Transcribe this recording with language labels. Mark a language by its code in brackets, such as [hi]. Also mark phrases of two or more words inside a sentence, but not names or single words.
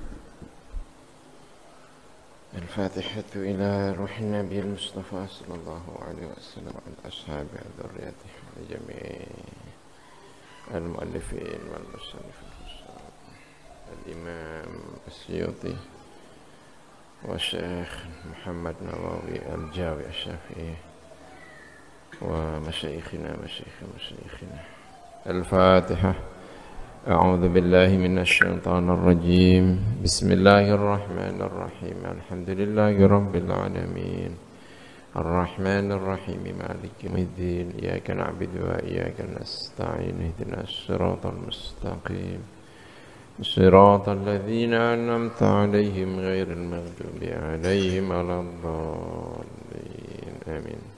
[ar] الفاتحة إلى روح النبي المصطفى صلى الله عليه وسلم وأصحابه وذريته وجميع المؤلفين والمصنفين الإمام السيوطي وشيخ محمد نووي الجاوي الشافعي ومشايخنا الفاتحة. أعوذ بالله من الشيطان الرجيم بسم الله الرحمن الرحيم الحمد لله رب العالمين الرحمن الرحيم مالك يوم الدين إياك نعبد وإياك نستعين اهدنا الصراط المستقيم صراط الذين أنعمت عليهم غير المغضوب عليهم ولا الضالين آمين